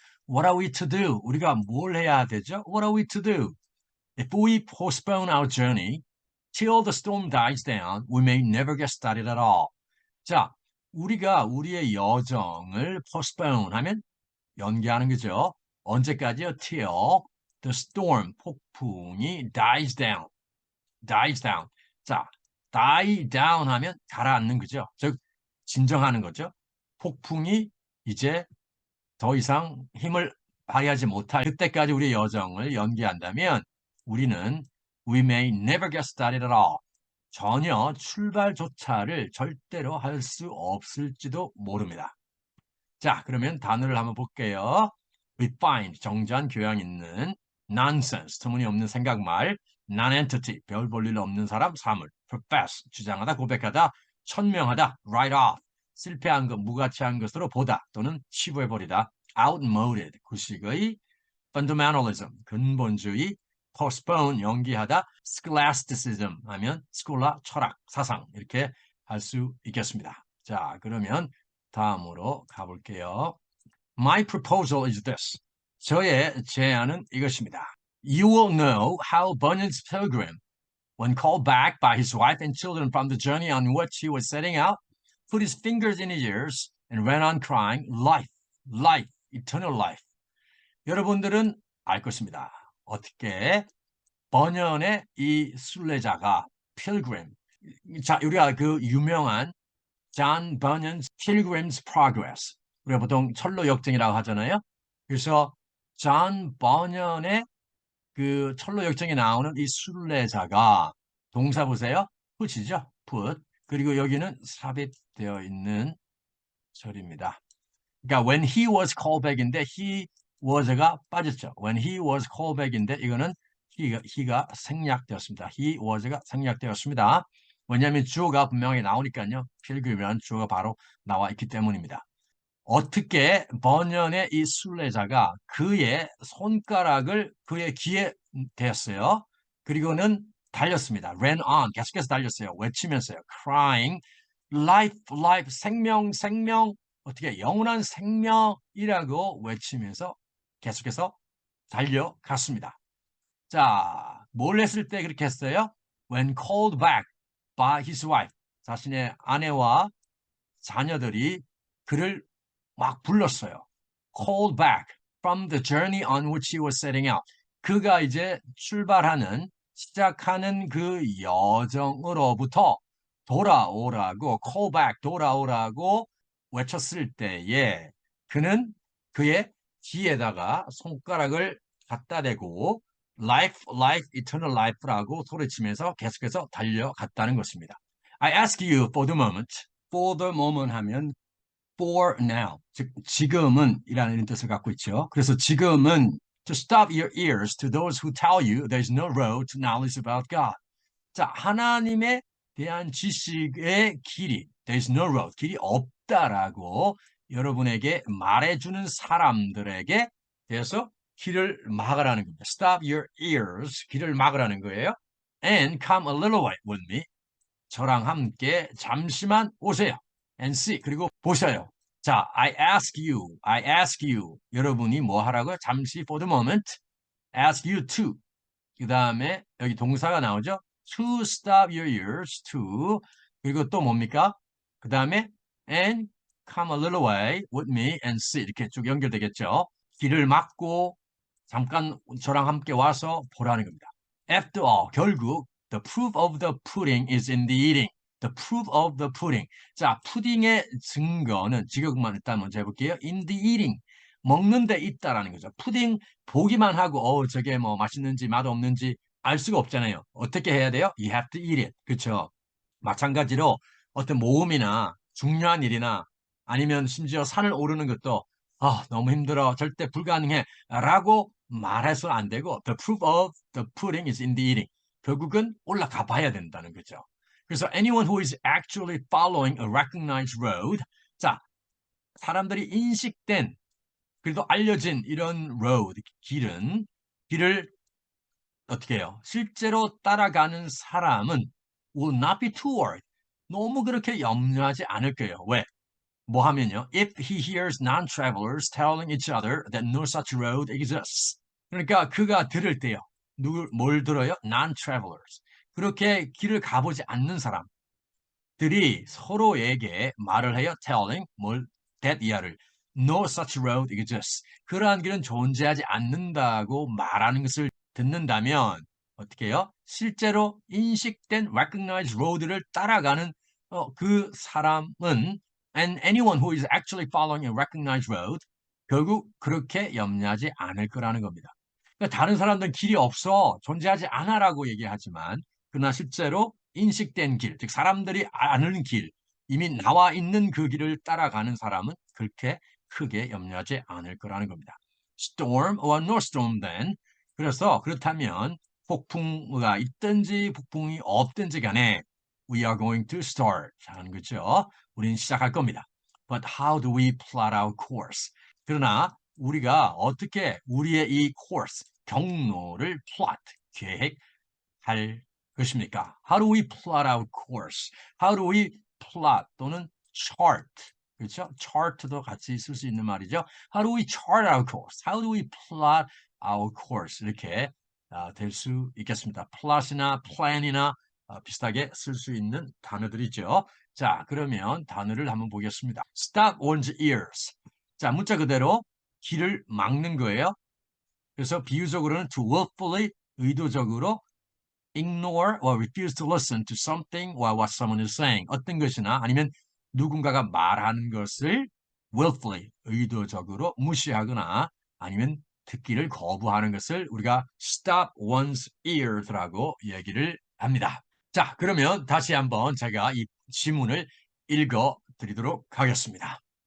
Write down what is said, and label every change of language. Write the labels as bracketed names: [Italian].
[English] What are we to do? [Korean] 우리가 뭘 해야 되죠? [English] What are we to do? If we postpone our journey till the storm dies down, we may never get started at all. [Korean] 자, 우리가 우리의 여정을 postpone 하면 연기하는 거죠. 언제까지요? [English] Till the storm, 폭풍이 dies down. dies down. [Korean] 자, die down 하면 가라앉는 거죠. 즉, 진정하는 거죠. 폭풍이 이제 더 이상 힘을 발휘하지 못할 그때까지 우리의 여정을 연기한다면 우리는 [English] we may never get started at all. [Korean] 전혀 출발조차를 절대로 할 수 없을지도 모릅니다. 자, 그러면 단어를 한번 볼게요. refined, 정자한 교양 있는, nonsense, 터무니없는 생각말, non-entity, 별 볼 일 없는 사람, 사물, profess, 주장하다, 고백하다, 천명하다, write off, 실패한 것, 무가치한 것으로 보다 또는 치부해버리다, outmoded, 구식의, fundamentalism, 근본주의, postpone, 연기하다, scholasticism 하면 스콜라, 철학, 사상 이렇게 할 수 있겠습니다. 자, 그러면 다음으로 가볼게요. [English] My proposal is this. [Korean] 저의 제안은 이것입니다. [English] You will know how Bunyan's pilgrim, when called back by his wife and children from the journey on which he was setting out, put his fingers in his ears and went on crying, Life, life, eternal life. [Korean] 여러분들은 알 것입니다. 어떻게 번연의 이 순례자가 pilgrim, 자, 우리가 그 유명한 John Bunyan's Pilgrim's Progress, 우리가 보통 철로 역정이라고 하잖아요. 그래서 존 버년의 그 철로 역정에 나오는 이 순례자가 동사 보세요. put이죠. put. 그리고 여기는 삽입되어 있는 절입니다. 그러니까 [English] when he was called back [Korean] 인데 he was가 빠졌죠. [English] when he was called back [Korean] 인데 이거는 he가 생략되었습니다. he was가 생략되었습니다. 왜냐하면 주어가 분명히 나오니까요. 필그림이라는 주어가 바로 나와 있기 때문입니다. 어떻게 번연의 이 순례자가 그의 손가락을 그의 귀에 대었어요. 그리고는 달렸습니다. ran on, 계속해서 달렸어요. 외치면서요. [English] crying, life, life, [Korean] 생명, 생명, 어떻게 영원한 생명이라고 외치면서 계속해서 달려갔습니다. 자, 뭘 했을 때 그렇게 했어요? [English] When called back by his wife, [Korean] 자신의 아내와 자녀들이 그를 막 불렀어요. [English] Called back from the journey on which he was setting out. [Korean] 그가 이제 시작하는 그 여정으로부터 돌아오라고, call back, 돌아오라고 외쳤을 때에 그는 그의 귀에다가 손가락을 갖다 대고 [English] life, life, eternal life [Korean] 라고 소리치면서 계속해서 달려갔다는 것입니다. [English] I ask you for the moment 하면 for now, [Korean] 즉 지금은 이라는 뜻을 갖고 있죠. 그래서 지금은 [English] to stop your ears to those who tell you there's no road to knowledge about God. [Korean] 자, 하나님에 대한 지식의 길이, [English] there's no road, [Korean] 길이 없다라고 여러분에게 말해주는 사람들에게 대해서 길을 막으라는 겁니다. [English] Stop your ears, [Korean] 길을 막으라는 거예요. [English] And come a little way with me. [Korean] 저랑 함께 잠시만 오세요. [English] And see, [Korean] 그리고 보셔요. 자, [English] I ask you. [Korean] 여러분이 뭐 하라고요? [English] 잠시 for the moment. ask you to. [Korean] 그 다음에 여기 동사가 나오죠? [English] to stop your ears, to. [Korean] 그리고 또 뭡니까? 그 다음에 [English] and come a little way with me and see. [Korean] 이렇게 쭉 연결되겠죠? 길을 막고 잠깐 저랑 함께 와서 보라는 겁니다. [English] After all, 결국 the proof of the pudding is in the eating. The proof of the pudding. [Korean] 자, 푸딩의 증거는 지금만 일단 먼저 해볼게요. [English] In the eating. [Korean] 먹는 데 있다라는 거죠. 푸딩 보기만 하고 저게 뭐 맛있는지 맛없는지 알 수가 없잖아요. 어떻게 해야 돼요? [English] You have to eat it. 그렇죠? [Korean] 마찬가지로 어떤 모험이나 중요한 일이나 아니면 심지어 산을 오르는 것도 너무 힘들어. 절대 불가능해. 라고 말해서 안 되고 the proof of the pudding is in the eating. 결국은 올라가 봐야 된다는 거죠. [English] 그래서 anyone who is actually following a recognized road. [Korean] 자, 사람들이 인식된 그래도 알려진 이런 road, 길을 어떻게 해요? 실제로 따라가는 사람은 [English] will not be toward. [Korean] 너무 그렇게 염려하지 않을 거예요. 왜? 뭐 하면요. [English] If he hears non-travelers telling each other that no such road exists. [Korean] 그러니까 그가 들을 때요. 뭘 들어요? [English] Non-travelers. [Korean] 그렇게 길을 가보지 않는 사람들이 서로에게 말을 해요. [English] telling, that 이하를. No such road exists. [Korean] 그러한 길은 존재하지 않는다고 말하는 것을 듣는다면 어떻게 해요? 실제로 인식된 recognized road를 따라가는 그 사람은 [English] and anyone who is actually following a recognized road [Korean] 결국 그렇게 염려하지 않을 거라는 겁니다. 그러니까 다른 사람들은 길이 없어 존재하지 않아라고 얘기하지만 그러나 실제로 인식된 길, 즉 사람들이 아는 길, 이미 나와 있는 그 길을 따라가는 사람은 그렇게 크게 염려하지 않을 거라는 겁니다. [English] Storm or no storm then. [Korean] 그래서 그렇다면 폭풍우가 있든지 폭풍이 없든지 간에 [English] we are going to start [Korean] 하는 거죠. 우리는 시작할 겁니다. [English] But how do we plot our course? [Korean] 그러나 우리가 어떻게 우리의 이 course, 경로를 plot, 계획할 것입니까? [English] How do we plot our course? How do we plot 또는 chart, 그렇죠? [Korean] chart도 같이 쓸 수 있는 말이죠. [English] How do we chart our course? How do we plot our course? 이렇게 [Korean] 될 수 있겠습니다. plot이나 plan이나 비슷하게 쓸 수 있는 단어들이죠. 자, 그러면 단어를 한번 보겠습니다. [English] stop one's ears. [Korean] 자, 문자 그대로 귀를 막는 거예요. 그래서 비유적으로는 [English] to willfully, 의도적으로 ignore or refuse to listen to something while what someone is saying. [Korean] 어떤 것이나 아니면 누군가가 말하는 것을 willfully, 의도적으로 무시하거나 아니면 듣기를 거부하는 것을 우리가 stop one's ears라고 얘기를 합니다. 자, 그러면 다시 한번 제가 이 지문을 읽어 드리도록 하겠습니다.